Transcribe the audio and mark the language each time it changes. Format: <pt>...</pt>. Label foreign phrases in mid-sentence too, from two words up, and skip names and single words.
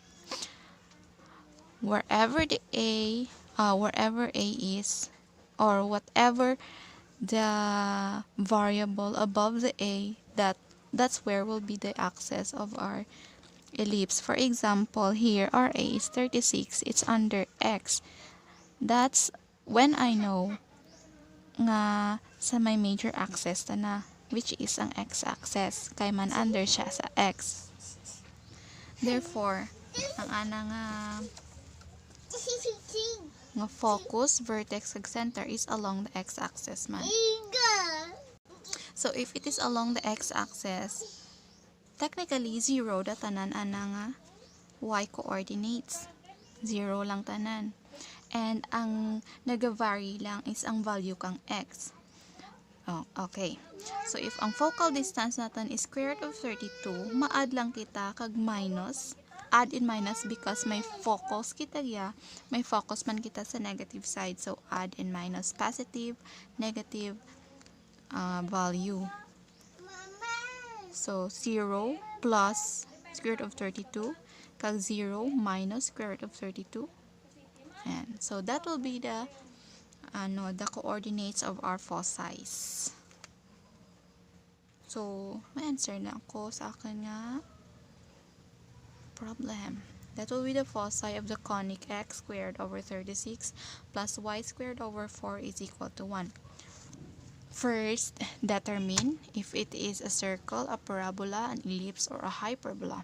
<en>Wherever A is, or whatever the variable above the A, that's where will be the axis of our ellipse. For example, here our A is 36, it's under x. That's when I know</en> <krj>nga sa may</krj> <en>major axis</en> <krj>ta na,</krj> <en>which is</en> <krj>ang x-axis, kay man under siya sa x.</krj> <en>Therefore,</en> <krj>ang ana nga</krj> <en>focus, vertex, ag center is along the x-axis man. So if it is along the x-axis, technically 0</en> <krj>da tanan ana nga</krj> <en>y coordinates.</en> <krj>0 lang tanan.</krj> <en>And</en> <krj>ang nag-vary lang</krj> <en>is</en> <krj>ang value kang</krj> <en>x. Oh, okay. So if ang focal distance natin is square root of 32,</en> <krj>ma-add lang kita kag</krj> <en>minus. Add and minus because may focus</en> <krj>kita ya. May focus man kita sa</krj> <en>negative side. So add and minus positive, negative value. So 0 plus square root of 32 kag 0 minus square root of 32. And so that will be the coordinates of our foci.</en> <krj>So, may answer na ako sa akin nga problem.</krj> <en>That will be the foci of the conic x squared over 36 plus y squared over 4 is equal to 1. First, determine if it is a circle, a parabola, an ellipse, or a hyperbola.</en>